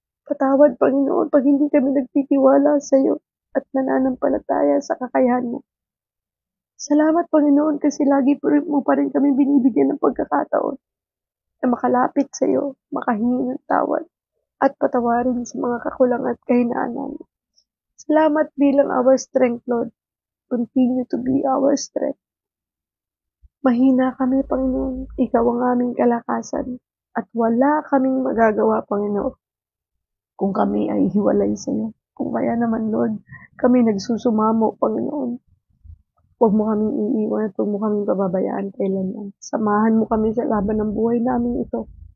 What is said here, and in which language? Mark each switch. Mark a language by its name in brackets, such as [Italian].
[Filipino] Patawad, Panginoon, pag hindi kami nagtitiwala sa iyo at nananampalataya sa kakayahan mo. Salamat, Panginoon, kasi lagi mo pa rin kami binibigyan ng pagkakataon na makalapit sa iyo, makahingi ng tawad, at patawarin sa mga kakulangan at kahinaan namin. Salamat bilang [English] our strength, Lord. Continue to be our strength. [Filipino] Mahina kami, Panginoon. Ikaw ang aming kalakasan. At wala kaming magagawa, Panginoon, kung kami ay hiwalay sa iyo. Kung kaya naman, Lord, kami nagsusumamo, Panginoon. Huwag mo kaming iiwan at huwag mo kaming pababayaan kailanman. Samahan mo kami sa laban ng buhay namin ito.